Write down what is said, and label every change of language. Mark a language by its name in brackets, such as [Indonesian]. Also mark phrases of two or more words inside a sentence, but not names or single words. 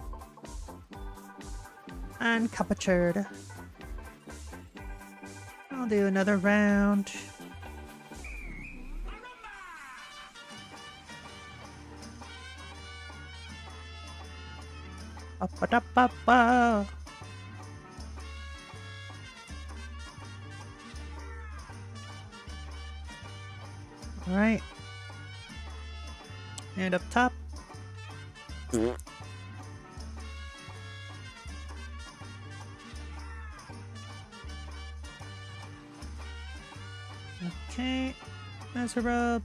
[English] And captured. I'll do another round. Ba-ba-da-ba-ba. All right. And up top. Okay, there's a robe.